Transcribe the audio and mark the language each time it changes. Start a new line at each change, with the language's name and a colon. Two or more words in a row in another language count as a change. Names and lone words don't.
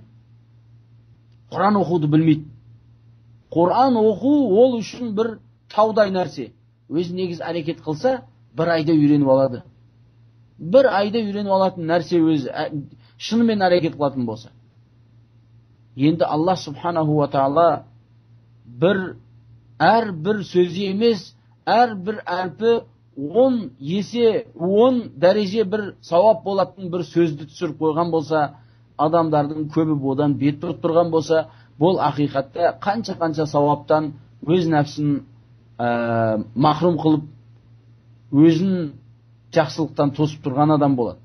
Kazakh: Құран оқуды білмейді. Құран оқу ол үшін бір таудай нәрсе. Өз негіз әрекет қылса, бір айда үйреніп алады. Бір айда үйреніп алатын нәрсе өз шынымен әрекет қылатын болса. Енді Аллах
Arabic: سبحانه وتعالى
Kazakh: әрбір сөзі емес, әрбір әрпі 10 есе, 10 дәреже бір сауап болатын бір сөзді түсіріп қойған болса, адамдардың көбі одан бет бұрып тұрған болса, бұл ақиқатта қанша сауаптан өз нәпсін махрум қылып, өзін жақсылықтан тосып тұрған адам болады.